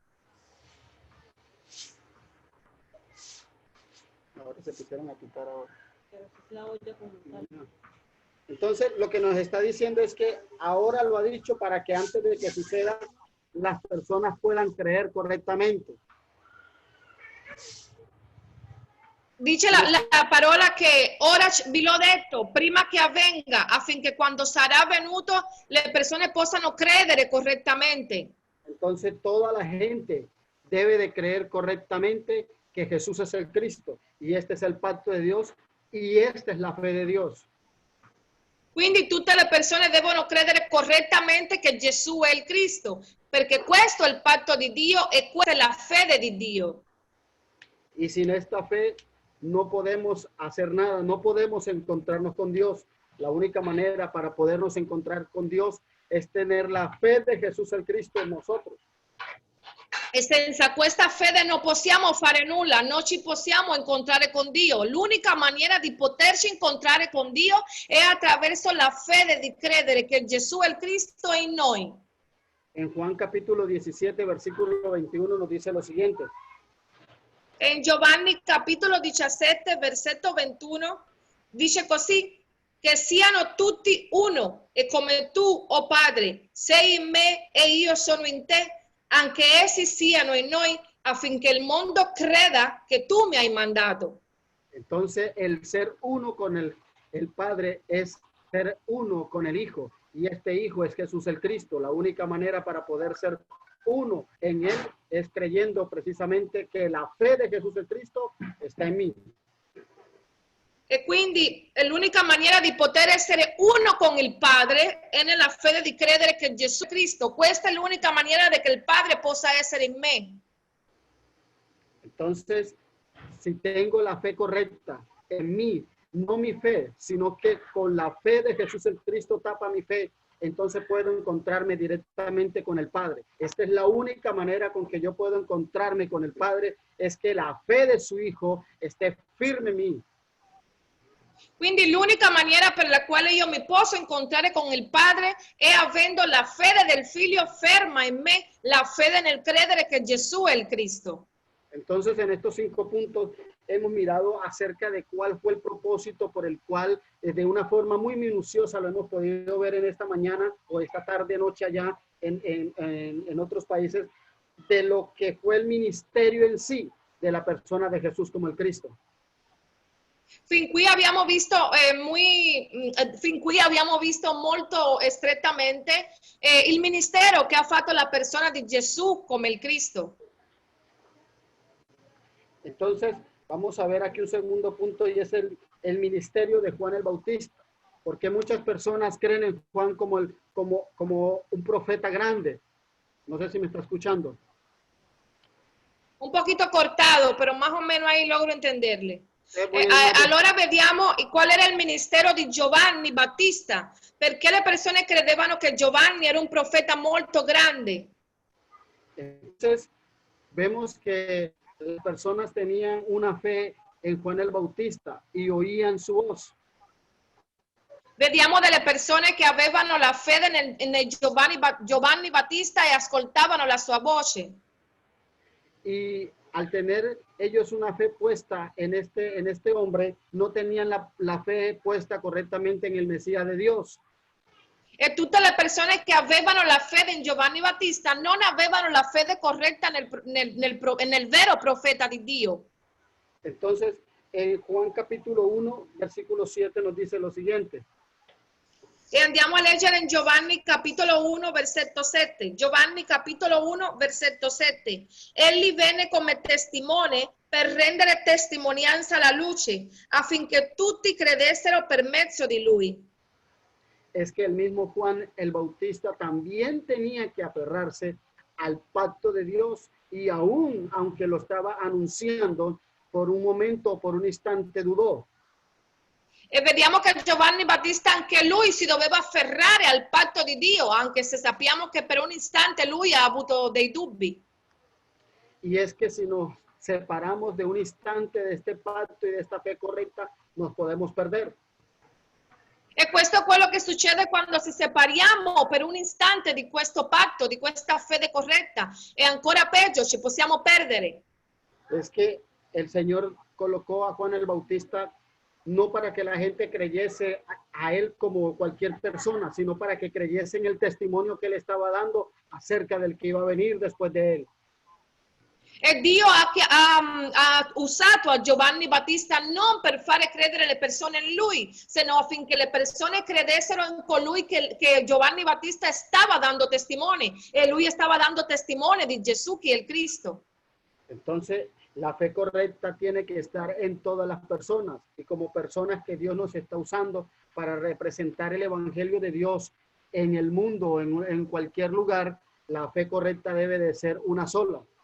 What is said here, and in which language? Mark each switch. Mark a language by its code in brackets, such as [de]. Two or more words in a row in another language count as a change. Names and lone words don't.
[es] Ahora se pusieron a quitar ahora. Entonces, lo que nos está diciendo es que ahora lo ha dicho para que antes de que suceda, las personas puedan creer correctamente. [it] Dice la parola che ora vi l'ho detto prima che avvenga, affinché quando sarà venuto le persone possano credere correttamente. [es] Entonces toda la gente debe de creer correctamente que Jesús es el Cristo y este es el pacto de Dios y esta es la fe de Dios. [it] Quindi tutte le persone devono credere correttamente che Gesù è il Cristo, perché questo è il patto di Dio e questa è la fede di Dio. [es] Y sin esta fe no podemos hacer nada, no podemos encontrarnos con Dios. La única manera para podernos encontrar con Dios es tener la fe de Jesús el Cristo en nosotros. [it] E senza questa fede non possiamo fare nulla, non ci possiamo incontrare con Dio. L'unica maniera di poterci incontrare con Dio è attraverso la fede di credere che Gesù è il Cristo in noi. [es] En Juan capítulo 17, versículo 21 nos dice lo siguiente. [it] In Giovanni capitolo 17, versetto 21, dice così: che siano tutti uno, e come tu, oh Padre, sei in me e io sono in te, anche essi siano in noi, affinché il mondo creda che tu mi hai mandato. [es] Entonces, el ser uno con el Padre es ser uno con el Hijo, y este Hijo es Jesús el Cristo. La única manera para poder ser uno en Él es creyendo precisamente que la fe de Jesús el Cristo está en mí. [it] E quindi l'unica maniera di poter essere uno con il Padre è nella fede di credere che Gesù è Cristo. Questa è l'unica maniera di che il Padre possa essere in me. [es] Entonces, si tengo la fe correcta en mí, no mi fe, sino que con la fe de Jesús el Cristo tapa mi fe, entonces puedo encontrarme directamente con el Padre. Esta es la única manera con que yo puedo encontrarme con el Padre, es que la fe de su Hijo esté firme en mí. [it] Quindi l'unica maniera per la quale io mi posso incontrare con il Padre è avendo la fede del Figlio ferma in me, la fede nel credere che Gesù è il Cristo. [es] Entonces, en estos 5 puntos hemos mirado acerca de cuál fue el propósito por el cual de una forma muy minuciosa lo hemos podido ver en esta mañana o esta tarde, noche allá en otros países, de lo que fue el ministerio en sí de la persona de Jesús como el Cristo. [it] Fin qui abbiamo visto molto strettamente il ministero che ha fatto la persona di Gesù come il Cristo. [es] Entonces, Vamos a ver aquí un segundo punto y es el ministerio de Juan el Bautista. Porque muchas personas creen en Juan como un profeta grande. No sé si me está escuchando. Un poquito cortado, pero más o menos ahí logro entenderle. Voy a- [it] Allora vediamo qual era il ministero di Giovanni Battista, perché le persone credevano che Giovanni era un profeta molto grande. [es] Entonces, vemos que las personas tenían una fe en Juan el Bautista y oían su voz. [it] Vediamo delle persone che avevano la fede nel Giovanni Battista e ascoltavano la sua voce. [es] Y al tener ellos una fe puesta en este hombre, no tenían la fe puesta correctamente en el Mesías de Dios. [it] E tutte le persone che avevano la fede in Giovanni Battista non avevano la fede corretta nel vero profeta di Dio. [es] Entonces, en Juan capítulo 1, versículo 7 nos dice lo siguiente. [it] E andiamo a leggere in Giovanni capitolo 1 versetto 7. Giovanni capitolo 1 versetto 7. Egli venne come testimone per rendere testimonianza alla luce, affinché tutti credessero per mezzo di lui. [es] Es que el mismo Juan el Bautista también tenía que aferrarse al pacto de Dios y aún, aunque lo estaba anunciando, por un momento, por un instante dudó. [it] E vediamo che Giovanni Battista anche lui si doveva afferrare al patto di Dio, anche se sappiamo che per un istante lui ha avuto dei dubbi. [es] Y es que si nos separamos de un instante de este pacto y de esta fe correcta, nos podemos perder. [it] E questo è quello che succede quando ci separiamo per un istante di questo patto, di questa fede corretta. E ancora peggio, ci possiamo perdere. [es] Es que el Señor colocó a Juan el Bautista no para que la gente creyese a él como cualquier persona, sino para que creyese en el testimonio que él estaba dando acerca del que iba a venir después de él. [it] E Dio ha usato a Giovanni Battista non per fare credere le persone in lui, se no affinché le persone credessero in colui che Giovanni Battista stava dando testimone, e lui stava dando testimone di Gesù che è il Cristo. [es] Entonces, la fe correcta tiene que estar en todas las personas y como personas que Dios nos está usando para representar el evangelio de Dios en el mundo, en cualquier lugar, la fe correcta debe de ser una sola.